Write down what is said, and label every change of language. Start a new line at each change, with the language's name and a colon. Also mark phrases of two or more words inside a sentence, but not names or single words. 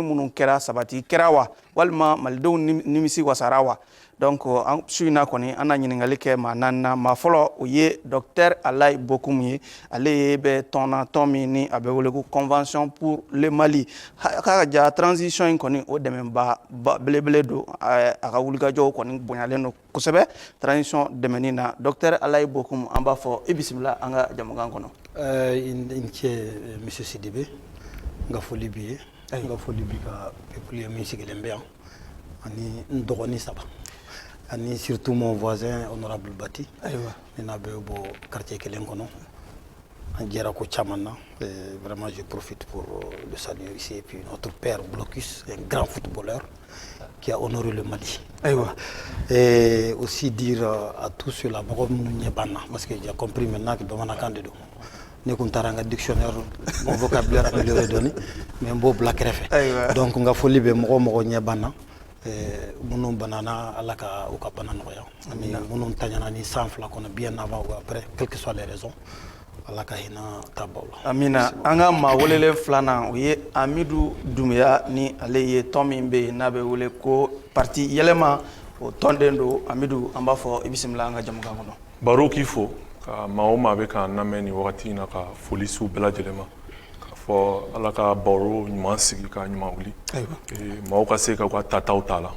Bambara: minnu kɛra sabati kɛra wa walima malidenw nimisi wasara wa donc an su in na kɔni an na ɲininkali kɛ maa 4nan maa fɔlɔ o ye Dr Alayi Bokoum ye ale ye bɛ tɔn min ni a bɛ wele ko convention pour le Mali k'a ka ja transition in kɔni o dɛmɛba belebele don a ka wulikajɔw kɔni bonyalen don kosɛbɛ transition dɛmɛni na Dr Alayi Bokoum an b'a fɔ i bisimila an ka jamukan kɔnɔ. I ni ce monsieur Sidibe n ka foli b'i ye n ka foli b'i ka peuple ye min sigilen bɛ yan ani n dɔgɔnin 3 ani
French: surtout mon voisin honorable
Bambara: Bati ni n'a bɛ bɔ quartier kelen kɔnɔ an jɛra ko caman na
French: vraiment je profite pour le saluer ici et puis notre père Blocus un grand footballeur qui a honoré le Mali et aussi dire à tous ceux-là
Bambara: mɔgɔ minnu ɲɛ banna
French: parce que j'ai compris maintenant que
Bambara: bamanankan de don ne kun taara n ka
French: dictionnaire mon vocabulaire amélioré
Bambara: dɔɔni mais n b'o bila kɛrɛfɛ donc n ka foli bɛ mɔgɔ ɲɛ banna minnu banana ala ka u ka bana nɔgɔya ani minnu taɲana ni san fila kɔnɔ
French: bien avant ou après quelles que soient les raisons
Bambara: ala ka hinɛ tabaw la amina an ka maa welelen filanan o ye Amidu Dunbiya ni ale ye tɔn min bɛ yen n'a bɛ wele ko parti yɛlɛma o tɔnden don Amidu an b'a fɔ i bisimila an ka jamukan kɔnɔ. Baro k'i fo ka maa o maa bɛ k'an lamɛn nin wagati in na ka foli s'u bɛɛ lajɛlen ma k'a fɔ ala ka baro ɲuman sigi ka ɲuman wuli maaw ka se ka u ka tataw ta la.